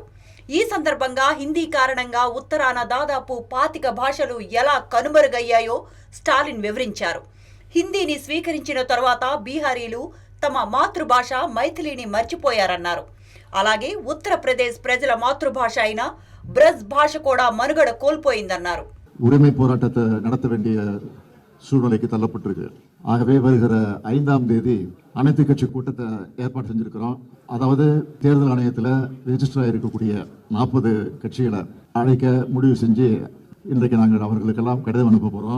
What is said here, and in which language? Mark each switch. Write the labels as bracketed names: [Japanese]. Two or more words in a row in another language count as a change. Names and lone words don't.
[Telugu] ఈ సందర్భంగా హిందీ కారణంగా ఉత్తరాన దాదాపు 25 భాషలు ఎలా కనుమరుగయ్యాయో స్టాలిన్ వివరించారు. హిందీని స్వీకరించిన తర్వాత బీహారీలు తమ మాతృభాష మైథిలిని మర్చిపోయారన్నారు. అలాగే ఉత్తరప్రదేశ్ ప్రజల మాతృభాష అయిన బ్రజ్ భాష కూడా మనుగడ కోల్పోయిందన్నారు. [Tamil] உரிமை போராட்டத்தை நடத்த வேண்டிய சூழ்நிலைக்கு தள்ளப்பட்டிருக்கு. ஆகவே வருகிற 5ஆம் தேதி அனைத்து கட்சி கூட்டத்தை ஏற்பாடு செஞ்சிருக்கிறோம். அதாவது தேர்தல் ஆணையத்தில் ரெஜிஸ்டர் ஆகிருக்கக்கூடிய 40 கட்சிகளை அழைக்க முடிவு செஞ்சு இன்றைக்கு நாங்கள் அவர்களுக்கெல்லாம் கடிதம் அனுப்ப போகிறோம்.